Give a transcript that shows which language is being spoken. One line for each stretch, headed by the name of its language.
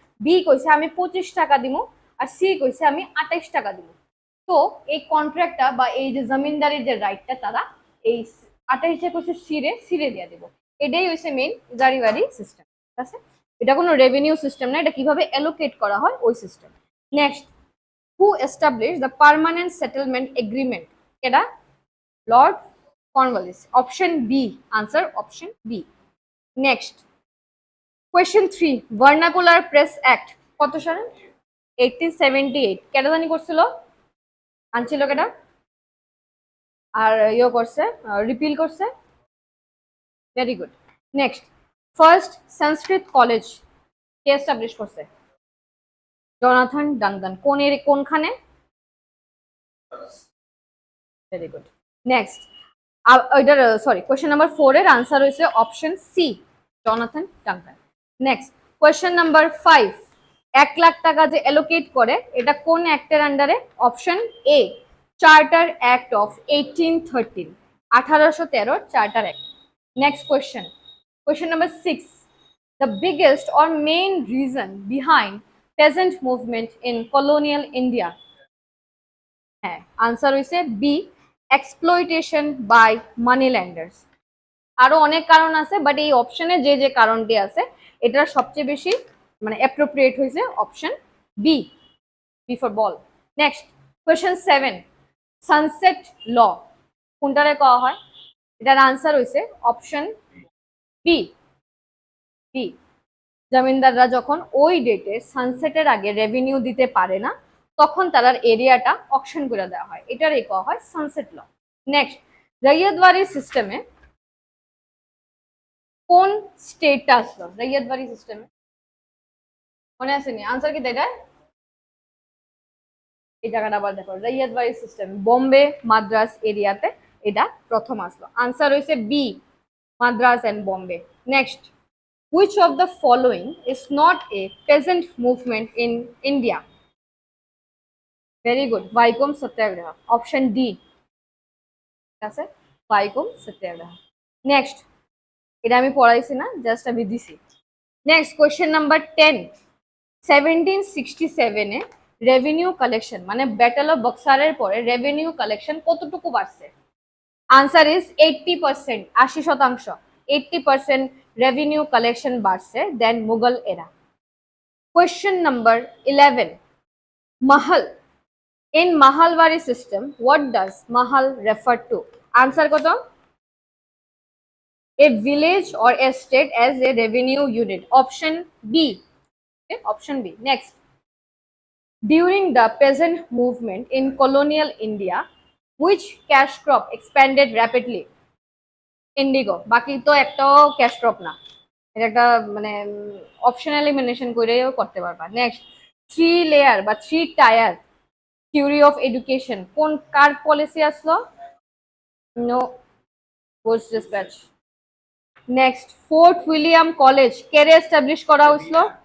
Bangla: B কইছে আমি 25 টাকা দিব, আর সি কইছে আমি 28 টাকা দিব। তো এই কন্ট্রাক্টটা বা এই যে জমিনদারির যে রাইটটা তারা এই 28 কইছে সিরে সিরে দিয়ে দিব। এটাই হইছে মেইন জারিবাড়ি সিস্টেম, ঠিক আছে। এটা কোনো রেভিনিউ সিস্টেম না, এটা কিভাবে অ্যালোকেট করা হয় ওই system.
English: Next, who established the permanent settlement agreement?
Bangla: এটা Lord Cornwallis. Option B, answer option B. Next question 3, vernacular press act কত সালে? 1878। কেটা জানি করছিল, আনছিল কেটা, আর ইয়ে করছে, রিপিল করছে। Very good. নেক্সট, ফার্স্ট সংস্কৃত কলেজ কে এস্টাবলিশ করছে? Jonathan Duncan. কোনখানে? Very good. নেক্সট, ওইটার সরি কোয়েশ্চেন নাম্বার 4 এর আনসার হয়েছে option C, Jonathan Duncan. Next question number 5, 1 lakh টাকা যে অ্যালোকেট করে এটা কোন অ্যাক্টের আন্ডারে? Option A, charter act of 1813, 1813 charter act.
English: Next question, question number 6, the biggest or main reason behind peasant movement in colonial India?
Bangla: হ্যাঁ, answer হইছে B,
English: Exploitation by money lenders.
Bangla: আরো অনেক কারণ আছে, বাট এই অপশনে যে যে কারণটি আছে এটার সবচেয়ে বেশি মানে অ্যাপ্রোপ্রিয়েট হয়েছে option B,
English: B for ball.
Bangla: Next question 7, sunset ল কোনটারে কওয়া হয়? এটার আনসার হইছে অপশন বি, বি। জমিদাররা যখন ওই ডেটে সানসেটের আগে রেভিনিউ দিতে পারে না তখন তার এরিয়াটা অকশন করে দেওয়া হয়, এটারই কওয়া হয় সানসেট ল। নেক্সট রৈয়তবাড়ি সিস্টেমে কোন স্টেটটা আসলো? রৈয়তবাড়ি সিস্টেমে মনে আসেনি? আনসার কি এটা? এই জায়গাটা আবার দেখো, রৈয়তবাড়ি সিস্টেম বোম্বে মাদ্রাস এরিয়াতে এটা প্রথম আসলো। আনসার হইছে B, Madras and Bombay.
English: Next, which of the following is not a peasant movement in India? Very good, Vaikom Satyagraha, option D,
Bangla: ঠিক আছে,
English: Vaikom Satyagraha।
Bangla: নেক্সট, এটা আমি পড়াইছি না, জাস্ট আমি দিছি। নেক্সট কোয়েশ্চেন নাম্বার 10, 1767 এ রেভিনিউ কালেকশন মানে ব্যাটল অফ বক্সারের পরে revenue collection কতটুকু বাড়ছে? Answer is 80%, 80%। 80% রেভিনিউ কালেকশন বাড়ছে দেন মুঘল এরা।
English: Question number 11, mahal, in mahalwari system what does mahal refer to?
Bangla: Answer কত?
English: a village or a state as a revenue unit, option B, okay, option B। next, during the peasant movement in colonial India which cash crop expanded rapidly?
Bangla: Indigo. বাকি তো একটাও cash crop না, এটা একটা মানে option elimination করেও করতে পারবা। নেক্সট, 3 লেয়ার বা 3 টায়ার থিওরি অফ এডুকেশন কোন কার পলিসি আসলো? No, post dispatch. Next, fort William college কেরে এস্টাবলিশ করা হয়েছিল?